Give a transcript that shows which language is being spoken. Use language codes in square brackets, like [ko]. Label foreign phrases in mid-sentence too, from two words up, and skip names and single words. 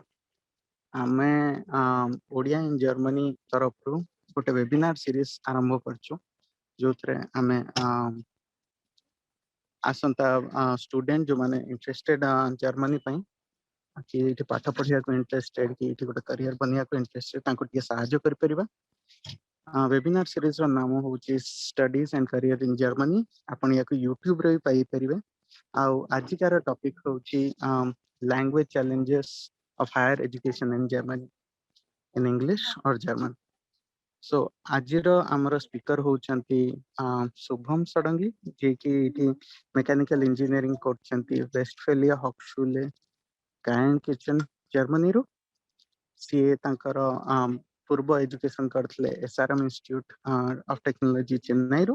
[or] ଆମେ ଓଡ଼ିଆ ଇନ୍ ଜର୍ମାନୀ ତରଫରୁ ଗୋଟେ [en] webinar series [or] ଆରମ୍ଭ କରିଛୁ, ଯୋଉଥିରେ ଆମେ ଆସନ୍ତା ଷ୍ଟୁଡେଣ୍ଟ ଯୋଉମାନେ ଇଣ୍ଟରେଷ୍ଟେଡ ଜର୍ମାନୀ ପାଇଁ କି ଏଠି ପାଠ ପଢିବାକୁ ଇଣ୍ଟରେଷ୍ଟେଡ କି ଏଠି ଗୋଟେ କ୍ୟାରିୟର ବନିବାକୁ ଇଣ୍ଟରେଷ୍ଟେଡ ତାଙ୍କୁ ଟିକେ ସାହାଯ୍ୟ କରିପାରିବା। [en] webinar series [or] ନାମ ହେଉଛି ଷ୍ଟଡିଜ ଆଣ୍ଡ କ୍ୟାରିୟର ଇନ୍ ଜର୍ମାନୀ। ଆପଣ ୟାକୁ ୟୁଟ୍ୟୁବରେ ବି ପାଇପାରିବେ। ଆଉ ଆଜିକାର ଟପିକ ହେଉଛି [en] language challenges of higher education in Germany, in English or German. [or] So ଆଜିର ଆମର ସ୍ପିକର ହଉଛନ୍ତି ଶୁଭମ ଷଡଙ୍ଗୀ, ଯିଏକି ଏଠି [en] mechanical engineering [or] କରୁଛନ୍ତି ୱେଷ୍ଟଫେଲିଆ ହକ୍ସଚୁଲେ କିଚେନ ଜର୍ମାନୀରୁ। ସିଏ ତାଙ୍କର ପୂର୍ବ ଏଜୁକେସନ କରିଥିଲେ SRM ଇନଷ୍ଟିଚ୍ୟୁଟ ଅଫ ଟେକ୍ନୋଲୋଜି ଚେନ୍ନାଇରୁ।